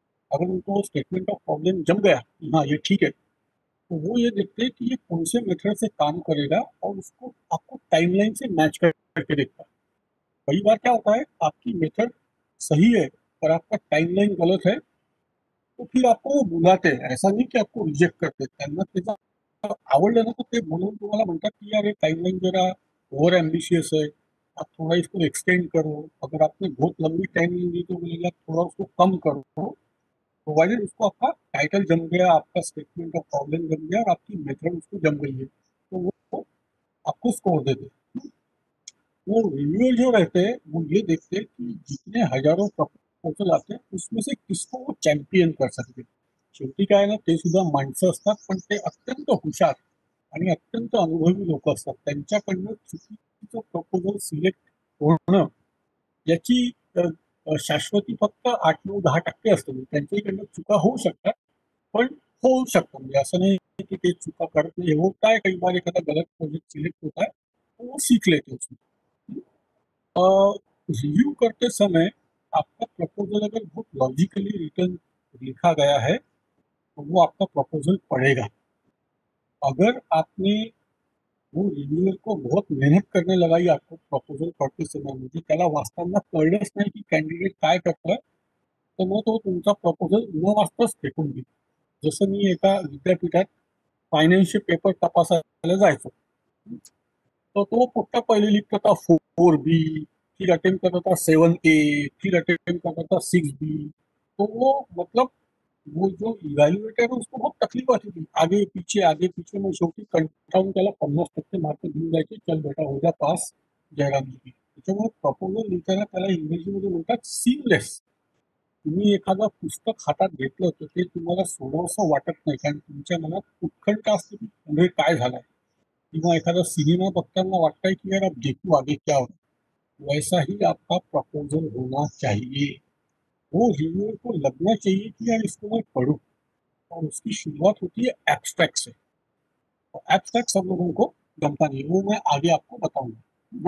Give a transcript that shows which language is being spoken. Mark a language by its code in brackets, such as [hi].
[hi] अगर उनको statement of problem जम गया, हाँ ये ठीक है, तो वो ये देखते हैं कि ये कौन से मेथड से काम करेगा और उसको आपको टाइमलाइन से मैच करके देखता है। कई बार क्या होता है, आपकी मेथड सही है पर आपका टाइमलाइन गलत है, तो फिर आपको वो बुलाते हैं, ऐसा नहीं की आपको रिजेक्ट करते। [mr] त्यांना त्याचं आवडलं ना तर ते बोलून तुम्हाला म्हणतात की [hi] यार ये टाइमलाइन जरा ओवर एम्बिशियस है, आप थोड़ा इसको एक्सटेंड करो। अगर आपने बहुत लंबी टाइमलाइन दी तो बोलेगा थोड़ा उसको कम करो, प्रोवाइडेड उसको आपका टाइटल जम गया, आपका स्टेटमेंट ऑफ प्रॉब्लम जम गया और आपकी मेथड उसको जम गई है, तो वो आपको स्कोर देते हैं। वो रिव्यूअर जो रहते हैं वो ये देखते हैं कि जितने हजारों प्रपोजल आते हैं उसमें से किसको वो चॅम्पियन कर सकते। [mr] शेवटी काय ना, ते सुद्धा माणसं असतात, पण ते अत्यंत हुशार आणि अत्यंत अनुभवी लोक असतात। त्यांच्याकडनं चुकीचं प्रपोजल सिलेक्ट होणं याची शाश्वती फक्त 8-9-10% असते। म्हणजे त्यांच्याकडनं चुका होऊ शकतात, पण होऊ शकतं, म्हणजे असं नाही की ते चुका करत नाही। [hi] होता है कई बार, एखादा गलत प्रोजेक्ट सिलेक्ट होता है तो वो सीख लेते हैं उसमें। रिव्यू करते समय आपका प्रपोजल अगर बहुत लॉजिकली रिटर्न लिखा गया है तो वो आपका प्रपोजल पढ़ेगा। अगर आपने वो रिव्यूअर को बहुत मेहनत करने लगाई आपको प्रपोजल पढ़ते समय, [mr] म्हणजे त्याला वाचताना कळलंच नाही की कॅन्डिडेट काय करतोय, तर मग तो तुमचा प्रपोजल न वाचताच फेकून देईल। जसं मी एका विद्यापीठात फायनान्सचे पेपर तपासायला जायचो, [hi] तो तो फक्त पहिले लिखता था 4B, फिर अटेम्प्ट करता था 7A, फिर अटेम्प्ट करता था 6B। तो वो मतलब वो जो इव्हॅल्युएटर है उसको बहुत तकलीफ आती थी, आगे पीछे [mr] मग शेवटी कंटाळून त्याला 50% मार्क देऊन द्यायचे, [hi] चल बेटा हो जा पास जयरामजी। [mr] त्याच्यामुळे प्रपोजल लिहिताना त्याला इंग्रजीमध्ये म्हणतात सीमलेस। तुम्ही एखादं पुस्तक हातात घेतलं तर ते तुम्हाला सोडवसं वाटत नाही, कारण तुमच्या मनात उत्कंठा असते की पुढे काय झालंय, किंवा एखादा सिनेमा बघताना वाटतंय कि [hi] यार अब देखो आगे क्या हो। वैसा ही आपका प्रपोजल होना चाहिए। वो रिव्यूअर को लगना चाहिए कि यार इसको मैं पढ़ूं, और उसकी शुरुआत होती है एब्स्ट्रैक्ट से। तो एब्स्ट्रैक्ट सब लोगों को जमता नहीं, वो मैं आगे आपको बताऊंगा।